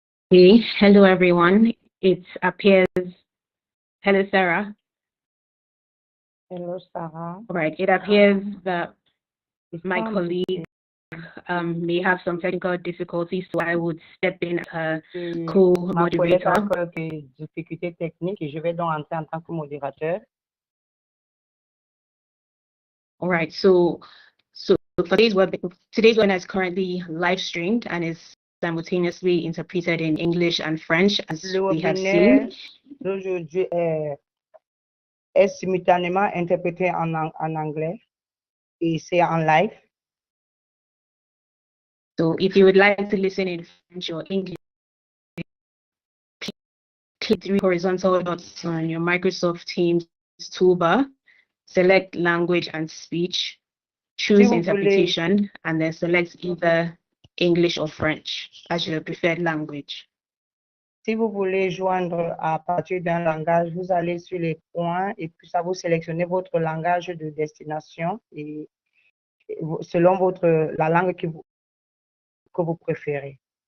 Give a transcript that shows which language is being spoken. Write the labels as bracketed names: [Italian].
[English] Hey, hello everyone. It appears, hello Sarah. Hello, Sarah. All right, it appears that my colleague may have some technical difficulties, so I would step in as her [French] Ma collègue a [English] co-moderator. [French] quelques difficultés techniques et je vais donc entrer en tant que modérateur. [English] All right, so for today's webinar is currently live streamed and is simultaneously interpreted in English and French, as we have seen. [French] D'aujourd'hui est simultanément interprété en anglais et c'est en live. [English] So if you would like to listen in French or English, click three horizontal dots on your Microsoft Teams toolbar, select language and speech, choose interpretation, and then select either English or French as your preferred language. [French] Si vous voulez joindre à partir d'un langage, vous allez sur les points et puis ça vous sélectionnez votre langage de destination et selon la langue que vous préférez.